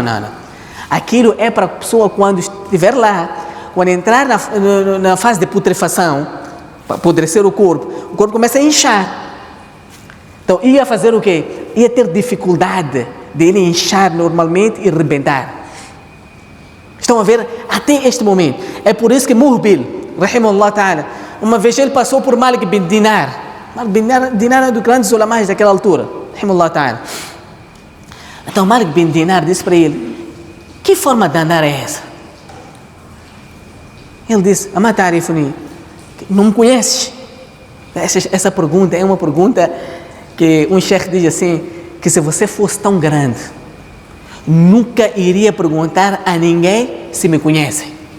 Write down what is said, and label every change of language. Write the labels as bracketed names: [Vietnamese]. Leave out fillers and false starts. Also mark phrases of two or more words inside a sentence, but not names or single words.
[Portuguese] Aquilo é para a pessoa quando estiver lá, quando entrar na fase de putrefação, para apodrecer o corpo começa a inchar. Então ia fazer o quê? Ia ter dificuldade de ele inchar normalmente e rebentar. Estão a ver? Até este momento. É por isso que Muhbil, [Arabic] رحمه الله تعالى, [Portuguese] uma vez ele passou por Malik bin Dinar. Malik bin Dinar é dos grandes ulamais daquela altura, [Arabic] رحمه الله تعالى. [Portuguese] Então Malik bin Dinar disse para ele, que forma de andar é essa? Ele disse, [Arabic] أما تعرفني, [Portuguese] não me conheces? Essa pergunta é uma pergunta que um sheikh diz assim, que se você fosse tão grande, nunca iria perguntar a ninguém se me conhecem.